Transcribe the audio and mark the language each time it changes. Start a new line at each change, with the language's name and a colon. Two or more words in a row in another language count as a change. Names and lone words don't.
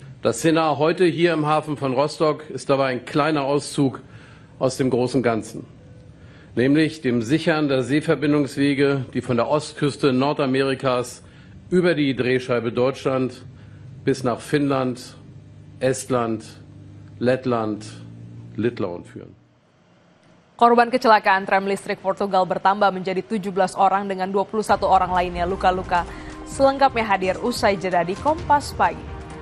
German: Das Szenar heute hier im Hafen von Rostock ist dabei ein kleiner Auszug aus dem großen Ganzen, nämlich dem Sichern der Seeverbindungswege, die von der Ostküste Nordamerikas über die Drehscheibe Deutschland bis nach Finnland, Estland, Lettland, Litauen führen.
Indonesian: Korban kecelakaan tram listrik Portugal bertambah menjadi 17 orang dengan 21 orang lainnya luka-luka. Selengkapnya hadir usai jeda di Kompas Pagi.